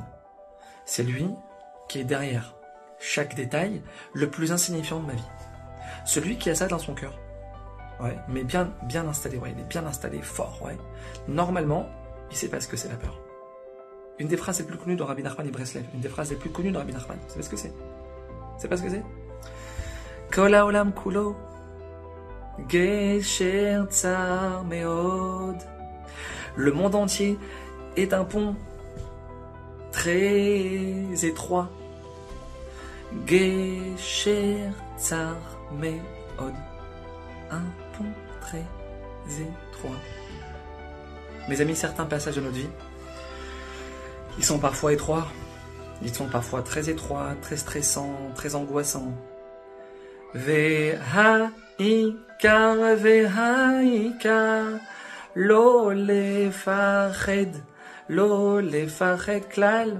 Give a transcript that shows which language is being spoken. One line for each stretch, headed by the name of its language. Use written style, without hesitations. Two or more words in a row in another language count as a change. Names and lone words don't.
French: C'est lui qui est derrière chaque détail le plus insignifiant de ma vie. Celui qui a ça dans son cœur. Ouais, mais bien installé, ouais, il est bien installé, fort, ouais. Normalement, il sait pas ce que c'est la peur. Une des phrases les plus connues de Rabbi Nachman et Breslev, une des phrases les plus connues de Rabbi Nachman, vous savez ce que c'est? Vous savez pas ce que c'est?
Hebrew: כל העולם כולו גשר צר מאוד.
French: Le monde entier est un pont très étroit.
Hebrew: גשר צר מאוד.
French: Un pont très étroit. Mes amis, certains passages de notre vie, ils sont parfois étroits, Ils sont parfois très étroits, très stressants, très angoissants.
Hebrew: והעיקר והעיקר לא לפחד כלל.